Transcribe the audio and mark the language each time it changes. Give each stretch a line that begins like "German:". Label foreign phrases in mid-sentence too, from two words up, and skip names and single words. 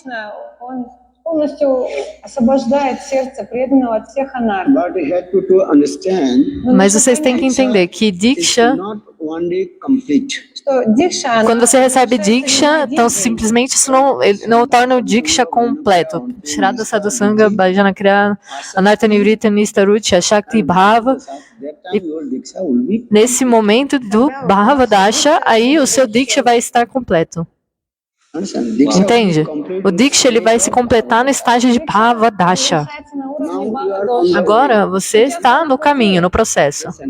Portuguese: Mas vocês têm que entender que Diksha, quando você recebe Diksha, então simplesmente isso não torna o Diksha completo.
Sanskrit: Shraddha Sadhusanga, Bhajana Kriya, Anartha Nivrita, Nistarucha, Shakti Bhava.
Portuguese: E nesse momento do
Sanskrit: Bhava Dasha,
Portuguese: aí o seu Diksha vai estar completo. Entende? O Diksha, ele vai se completar no estágio de
Sanskrit: Bhava Dasha.
Portuguese: Agora você está no caminho, no processo.